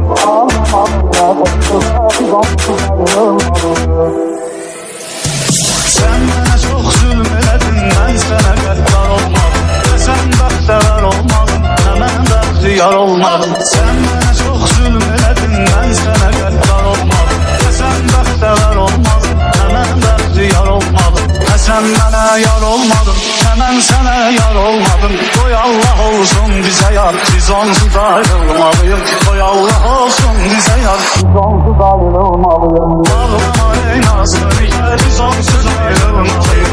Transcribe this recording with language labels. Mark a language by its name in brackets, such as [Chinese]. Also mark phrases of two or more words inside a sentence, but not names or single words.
[Azerbaijani] Ağlamayın ağlında, siz onsuz ayrılmayın. [Turkish] Sen bana çok zulüm eledin, ben sana [Azerbaijani] qəddar olmadım. Sen bəxtəvər olmadın, mən bəxtiyar olmadım. [Turkish] Sen bana çok zulüm eledin, ben sana [Azerbaijani] qəddar olmadım. Sen bəxtəvər olmadın, mən bəxtiyar olmadım. [Turkish] Sen bana yar olmadın, [Azerbaijani] mən sənə yar olmadım. Qoy Allah olsun bizə yar, biz onsuz ayrılmalıyıq. Qoy Allah olsun bizə yar, Biz onsuz ayrılmalıyız. ağlama ey nazlı nigar, biz onsuz ayrılmalıyıq.